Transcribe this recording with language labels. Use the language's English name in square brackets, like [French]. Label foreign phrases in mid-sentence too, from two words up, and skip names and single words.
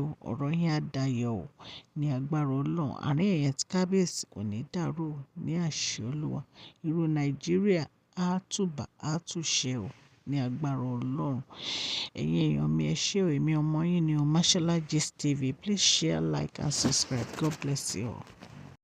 [Yoruba] Ọ̀rọ̀ yín á dayọ̀ o ní agbára Ọlọ́run. Àárín ẹ̀yin àti Kabiyesi kò ní dàrú o ní àṣẹ Olúwa. Irú Nàìjíríà á túbà, á túṣẹ o ní agbára Ọlọ́run. Ẹ̀yin èèyàn mi, ẹ ṣé o. Èmi ọmọ yín ni o. Mashola Gist TV. [English] Please share, like and subscribe. God bless you all.